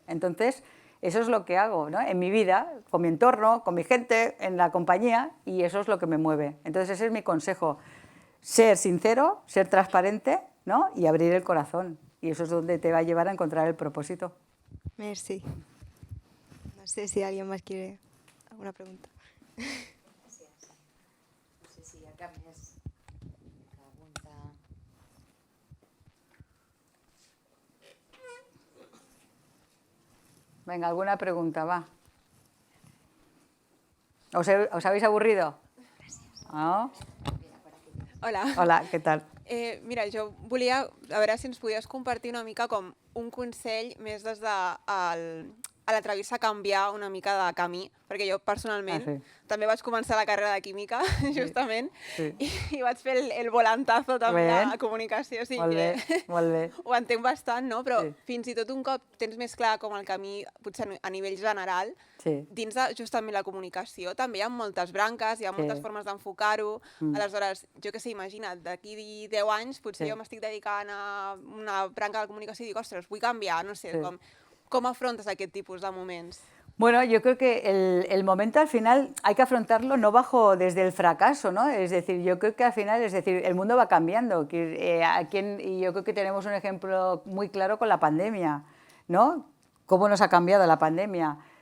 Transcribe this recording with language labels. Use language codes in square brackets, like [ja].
[es] Entonces eso es lo que hago, ¿no?, en mi vida, con mi entorno, con mi gente, en la compañía, y eso es lo que me mueve. Entonces ese es mi consejo, ser sincero, ser transparente, ¿no?, y abrir el corazón. Y eso es donde te va a llevar a encontrar el propósito. [ca] Merci. [es] No sé si alguien más quiere alguna pregunta. [ca] Gràcies. No sé si hi ha cap més pregunta. [es] Venga, alguna pregunta, va. ¿Os habéis aburrido? ¿No? Hola. [ca] Hola, què tal? Mira, jo volia a veure si ens podies compartir una mica com un consell més des de a l'atrevir-se a canviar una mica de camí, perquè jo personalment també vaig començar la carrera de química, justament, i vaig fer el volantazo també a comunicació, o sigui que ho entenc bastant, no? Però fins i tot un cop tens més clar com el camí, potser a nivell general, dins de justament la comunicació també hi ha moltes branques, hi ha moltes formes d'enfocar-ho, aleshores, jo què sé, imagina't, d'aquí 10 anys potser jo m'estic dedicant a una branca de comunicació i dic, ostres, vull canviar, no sé, ¿cómo afrontas aquest tipus de moments? [es] Bueno, yo creo que el momento al final hay que afrontarlo no desde el fracaso, ¿no? Es decir, yo creo que al final, el mundo va cambiando. Y yo creo que tenemos un ejemplo muy claro con la pandemia, ¿no? Cómo nos ha cambiado la pandemia.